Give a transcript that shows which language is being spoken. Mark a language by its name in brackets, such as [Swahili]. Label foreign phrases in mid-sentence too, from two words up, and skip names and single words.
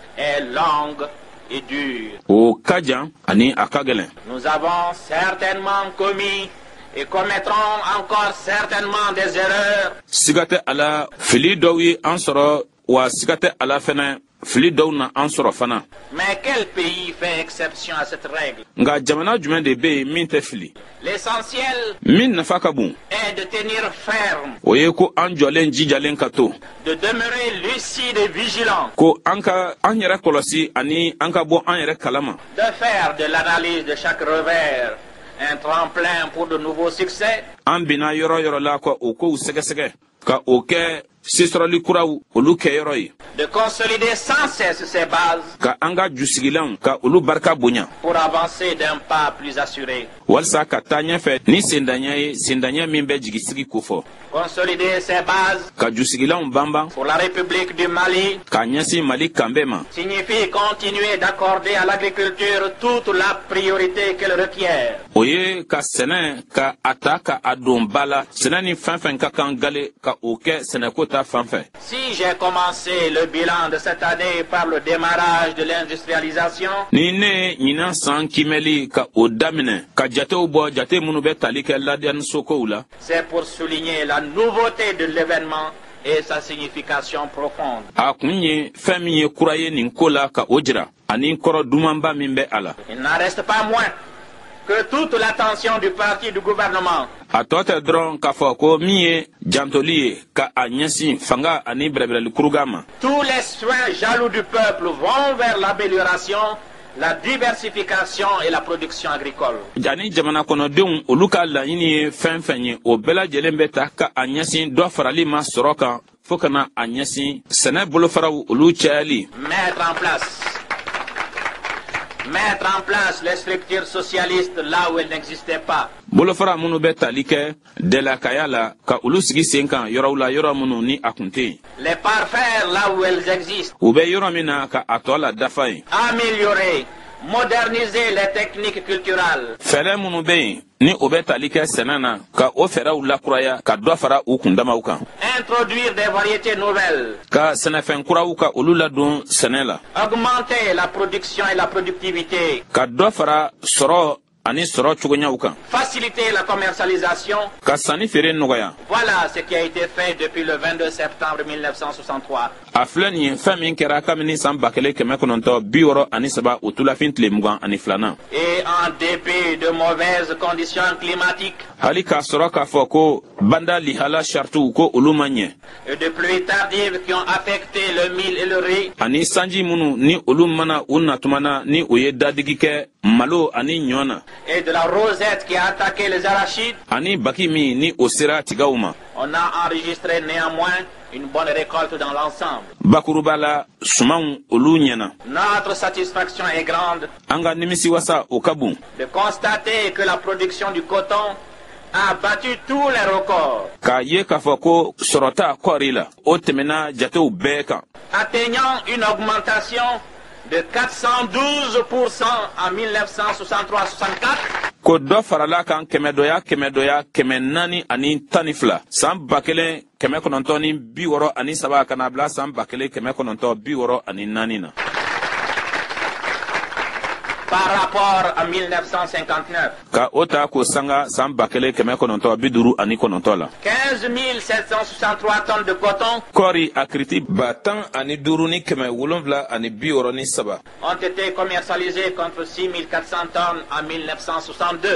[French] est longue et dure. [Bambara] o ka jan ani a ka gɛlɛn. [French] Nous avons certainement commis et commettrons encore certainement des erreurs. [Bambara] siga tɛ a la fili dɔw ye an sɔrɔ wa siga tɛ a la fɛnɛ fili dɔw na an sɔrɔ fana. [French] Mais quel pays fait exception à cette règle? [Bambara] nka jamana jumɛn de bɛ yen min tɛ fili [French] L'essentiel [Bambara] min nafa ka bon [French] est de tenir ferme, [Bambara] o ye ko an jɔlen jijalen ka to [French] de demeurer lucide et vigilant, [Bambara] ko an yɛrɛ kɔlɔsi ani an ka bɔ an yɛrɛ kalama [French] de faire de l'analyse de chaque revers un tremplin pour de nouveaux succès, [Bambara] an bina yɔrɔ yɔrɔ la ka o kow sɛgɛsɛgɛ ka o kɛ sisɔrɔli kuraw olu kɛyɔrɔ ye [French] de consolider sans cesse ses bases [Bambara] ka an ka jusigilanw ka olu barika bonya [French] pour avancer d'un pas plus assuré. [Bambara] walisa ka taa ɲɛfɛ ni sendaɲɛ ye sendaɲɛ min bɛ jigisigi kofɔ [French] Consolider ses bases [Bambara] ka jusigilanw banban [French] pour la République du Mali [Bambara] k'a ɲɛsin mali kanbɛ ma [French] signifie continuer d'accorder à l'agriculture toute la priorité qu'elle requiert. [Bambara] o ye ka sɛnɛ ka a ta ka a don ba la sɛnɛ ni fɛn fɛn ka kan gale ka o kɛ sɛnɛko ta fan fɛ. [French] Si j'ai commencé le bilan de cette année par le démarrage de l'industrialisation, [Bambara] ni ne ɲinan san kimɛli ka o daminɛ ka jatew bɔ jate minnu bɛ tali kɛ ladiyanisokow la [French] c'est pour souligner la nouveauté de l'événement et sa signification profonde. [Bambara] a kun ye fɛn min ye kura ye nin ko la ka o jira ani kɔrɔ dumanba min bɛ a la. [French] Il n'en reste pas moins que toute l'attention du parti du gouvernement [Bambara] a tɔ tɛ dɔrɔn k'a fɔ ko min ye jantoli ye ka a ɲɛsin fanga ani bɛrɛbɛrɛli kuruga ma. [French] tous les soins jaloux du peuple vont vers l'amélioration, la diversification et la production agricole. [Bambara] ani jamana kɔnɔdenw olu ka laɲini ye fɛn fɛn ye o bɛɛ lajɛlen bɛ ta ka a ɲɛsin dɔ farali ma sɔrɔ kan fo kana a ɲɛsin sɛnɛ bolofaraw olu cayali. [French] mettre en place les structures socialistes là où elles n'existaient pas. [Bambara] bolofara minnu bɛ tali kɛ dɛlakaya la ka olu sigi sen kan yɔrɔw la yɔrɔ minnu ni a kun tɛ yen. [French] Les parfaire là où elles existent. [Bambara] u bɛ yɔrɔ min na ka a tɔ la dafa yen. [French] Améliorer, moderniser les techniques culturelles. [Bambara] fɛɛrɛ minnu bɛ yen ni o bɛ tali kɛ sɛnɛ na ka o fɛɛrɛw lakuraya ka dɔ fara u kundamaw kan. [French] Introduire des variétés nouvelles. [Bambara] ka sɛnɛfɛn kuraw ka olu ladon sɛnɛ la. [French] Augmenter la production et la productivité. [Bambara] ka dɔ fara sɔrɔ ani sɔrɔ cogoɲaw kan. [French] Faciliter la commercialisation. [Bambara] ka sanni feere nɔgɔya. [French] Voilà ce qui a été fait depuis le 22 septembre 1963. [Bambara] a filɛ nin ye fɛn min kɛra kabini san 1963 o tulafin tile 22 [French] Et en dépit de mauvaises conditions climatiques [Bambara] hali k'a sɔrɔ k'a fɔ ko banda lihala sarituw ko olu ma ɲɛ [French] et de pluies tardives qui ont affecté le mil et le riz, [Bambara] ani sanji minnu ni olu mana u natumana ni o ye dadigi kɛ malo ani ɲɔ na [French] et de la rosette qui a attaqué les arachides, [Bambara] ani baki min ni o sera tigaw ma. [French] on a enregistré néanmoins une bonne récolte dans l'ensemble. [Bambara] bakuruba la sumanw olu ɲɛna. [French] Notre satisfaction est grande [Bambara] an ka nimisiwasa o ka bon. [French] de constater que la production du coton a battu tous les records, [Bambara] k'a ye k'a fɔ ko sɔrɔta kɔɔri la o tɛmɛna jatew bɛɛ kan. [French] atteignant une augmentation de 412% en 1963-64. [Bambara] ko dɔ farala kan kɛmɛdɔya 412 san 1963 ka na bila san 1964 na. [French] Par rapport à 1959. [Bambara] ka o ta ko sanga san 1959 la. [French] 15 763 tonnes de coton [Bambara] kɔɔri a kiriti 10,763 [French] ont été commercialisées contre 6 400 tonnes en 1962.